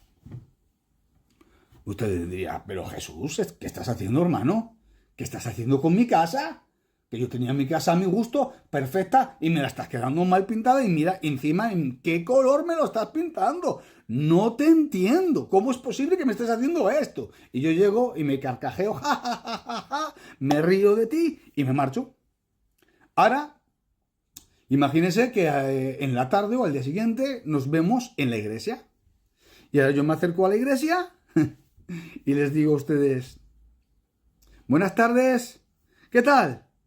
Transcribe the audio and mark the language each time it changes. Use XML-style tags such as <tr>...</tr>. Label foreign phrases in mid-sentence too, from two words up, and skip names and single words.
<es>Ustedes dirían, pero Jesús, ¿qué estás haciendo, hermano? ¿Qué estás haciendo con mi casa? Que yo tenía mi casa a mi gusto, perfecta, y me la estás quedando mal pintada y mira encima en qué color me lo estás pintando. No te entiendo. ¿Cómo es posible que me estés haciendo esto? Y yo llego y me carcajeo, ja, ja, ja, ja, ja, me río de ti y me marcho. Ahora, imagínense que en la tarde o al día siguiente nos vemos en la iglesia. Y ahora yo me acerco a la iglesia y les digo a ustedes, buenas tardes, ¿qué tal?</es>